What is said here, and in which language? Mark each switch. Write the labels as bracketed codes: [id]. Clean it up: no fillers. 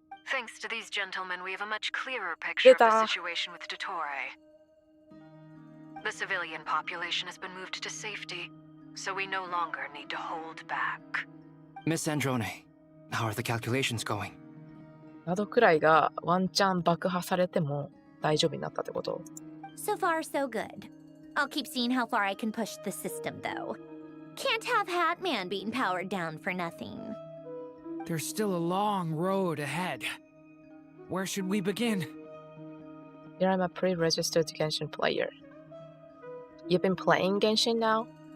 [en] Thanks to these gentlemen, we have a much clearer picture of the situation with Dottore. The civilian population has been moved to safety, so we no longer need to hold back. Miss Androne, how are the calculations going? [ja] 窓くらいがワンチャン爆破されても大丈夫になったってこと？ [en] So far, so good. I'll keep seeing how far I can push the system, though. Can't have Hatman being powered down for nothing. There's still a long road ahead. Where should we begin? Here I'm a pre-registered Genshin player. You've been playing Genshin now?